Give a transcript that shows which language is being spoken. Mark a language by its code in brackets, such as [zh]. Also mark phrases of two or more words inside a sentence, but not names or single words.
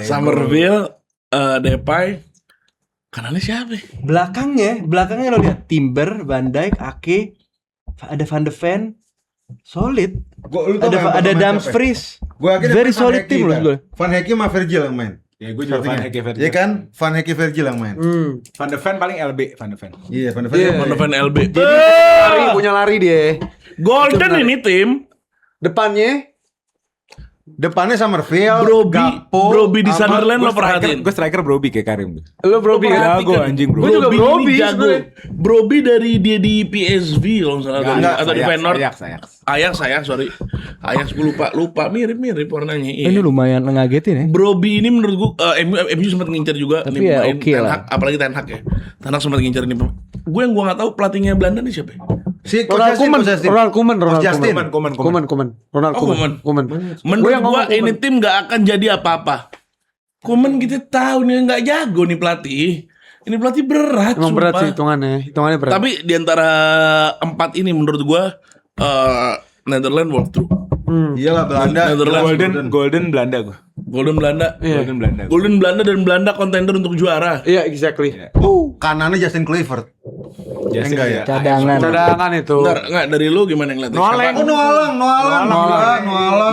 [id] Summerfield, Depay, kanannya siapa? Ya? Belakangnya lo lihat Timber, Van Dijk, Ake, ada Van de Ven, solid. Lu tau yang Ada pertama Dumfries. Gue yakin Very Van solid Hecke tim loh kan. gue. Van Hecke sama Virgil yang main. Ya gue juga Van Hecke Virgil. Iya kan? Van Hecke Virgil yang main. Van de Ven paling LB Van de Ven. Iya, Van de Ven. Iya. yang Van de main. Ven LB. Punya lari dia. Golden ini tim. Depannya Depannya Summerfield, Brobbey di sama- Sunderland lo perhatiin. Gue striker Brobbey kayak Karim. lu Brobbey kan? Jago anjing Gua juga Brobbey. Brobbey ini jago. sebenarnya. Brobbey dari dia di PSV kalau nggak salah atau di Feyenoord. Ajax, sorry. Ajax gue lupa mirip warnanya. Iya. Ini lumayan ngagetin ya. Brobbey ini menurut gue MU sempat ngincer juga Tapi nih ya pemain oke Ten lah. Hag, apalagi Ten Hag ya. Ten Hag sempat ngincer ini. Gue yang gue nggak tahu pelatihnya Belanda nih siapa? Ya? Si Ronald Koeman, Ronald Koeman. Justin. Ronald Oh, Koeman. Menurut yang gua ngomong ini Koeman. tim nggak akan jadi apa-apa. Koeman kita tahu nih nggak jago nih pelatih. Ini pelatih berat. Emang berat sumpah. sih hitungannya berat. Tapi di antara 4 ini menurut gua Netherlands [en] walk through. [id] Iyalah Belanda. Netherlands. Golden Belanda gue. Golden Belanda. Iya. Golden Belanda. Dan Belanda kontender untuk juara. Iya, exactly. Kanannya Justin Kluivert. Enggak ya? Cadangan itu. Enggak dari lu gimana ngeliatnya? Noalang.